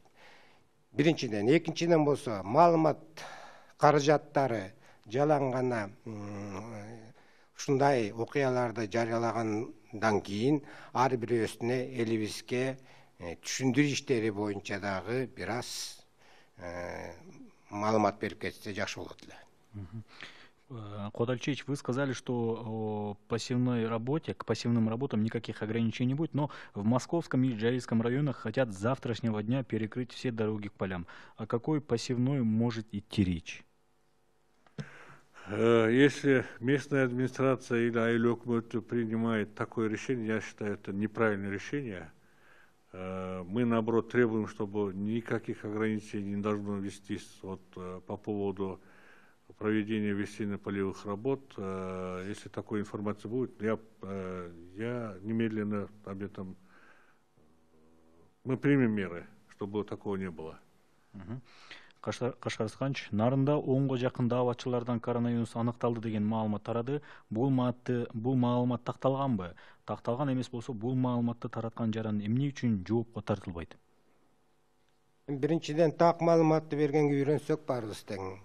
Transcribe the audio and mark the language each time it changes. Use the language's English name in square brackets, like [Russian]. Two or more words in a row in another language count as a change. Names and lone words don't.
[Kyrgyz] Биринчиден, экинчиден болсо, маалымат каражаттары жалаң гана ушундай окуяларды жарыялагандан кийин ар бирөөсүнө элибизге түшүндүрүү иштери боюнча дагы бир аз маалымат берип кетсе жакшы болот эле. Куат Алчевич, [Russian] вы сказали, что к пассивным работам никаких ограничений не будет, но в Московском и Ижевском районах хотят с завтрашнего дня перекрыть все дороги к полям. О какой пассивной может идти речь? Если местная администрация или [Kyrgyz] айыл өкмөтү [Russian] принимает такое решение, я считаю, это неправильное решение. Мы, наоборот, требуем, чтобы никаких ограничений не должно вестись по поводу проведения весенне-полевых работ. Если такой информация будет, я немедленно об этом, мы примем меры, чтобы такого не было. [Kyrgyz] Кашкарсканч нарында 10-га жакын дааватчылардан коронавирус аныкталды деген маалымат тарады. Бул маалымат такталганбы? Такталган эмес болсо, бул маалыматты тараткан жаран эмне үчүн жоопко тартылбайт? Биринчиден так маалыматты бергенге үйрөнсөк баарыбыз тең.